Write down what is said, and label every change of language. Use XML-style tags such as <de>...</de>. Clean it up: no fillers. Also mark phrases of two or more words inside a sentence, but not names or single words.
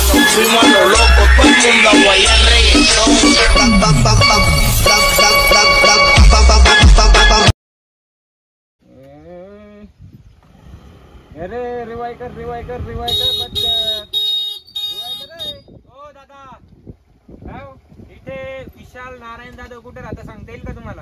<es>fuimos a lo loco, todo el mundo a guayar reggaetón.</es> <mr>अरे रिवाय कर पटकन रिवाय कर रे. ओ दादा काय हो? इथे विशाल नारायण जाधव कुठे राहता सांगता येईल का तुम्हाला?</mr>